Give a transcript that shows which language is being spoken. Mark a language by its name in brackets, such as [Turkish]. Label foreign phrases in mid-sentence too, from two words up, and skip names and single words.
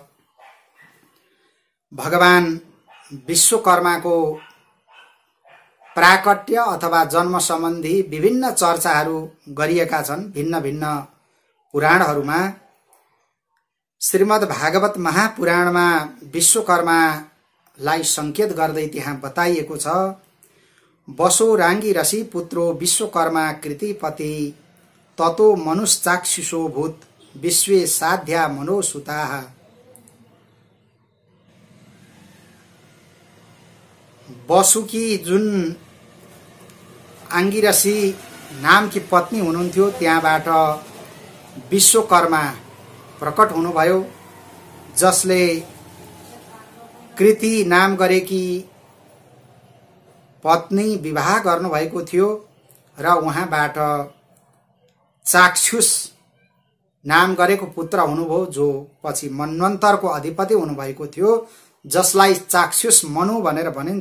[Nepali] भगवान विश्वकर्माको प्राकट्य अथवा जन्म सम्बन्धी विभिन्न चर्चाहरू गरिएका छन् भिन्न भिन्न पुराणहरूमा। श्रीमद् भागवत महापुराणमा विश्वकर्मालाई संकेत गर्दै त्यहाँ बताइएको छ, [Sanskrit] बसो राङ्गी ऋषि पुत्रो विश्वकर्मा कृतिपति ततो मनुश्चाक्षुषो भूत विश्वे साध्या मनोसुताः। [Nepali] बसुकी जुन आङ्गिरसी नामकी पत्नी हुनुहुन्थ्यो, त्यहाँबाट विश्वकर्मा प्रकट हुनुभयो, जसले कृति नाम गरेकी पत्नी विवाह गर्नुभएको थियो र उहाँबाट चाक्षुष नाम गरेको पुत्र हुनुभयो, जो पछि मन्वन्तरको अधिपति हुनुभएको थियो, जसलाई चाक्षुष मनु भनेर भनिन्छ।